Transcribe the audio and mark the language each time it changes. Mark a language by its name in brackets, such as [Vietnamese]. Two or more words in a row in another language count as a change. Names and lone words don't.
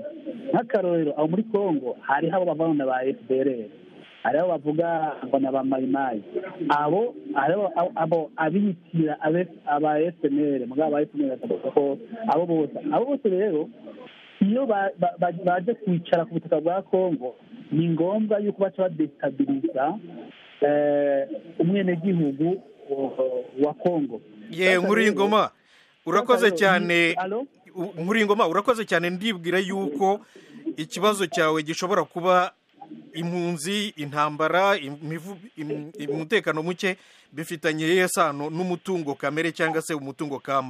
[Rundi] Nk'akarorero aho muri Congo hariho abo bavana ba FDLR, hariho bavuga ngo na ba Mayimayi, abo abitira aba FNL mugabo aba FNL ko abo bose rero iyo baje kwicara ku butaka bwa Congo ni ngombwa yuko baca badestabiliza umwenegihugu wa Congo. Nkuringoma urakoze cyane. Nkuringoma urakoze cyane. Ndibwira yuko ikibazo cyawe gishobora kuba impunzi, intambara, umutekano muke bifitanye isano n'umutungo kamere cyangwa se umutungo kama.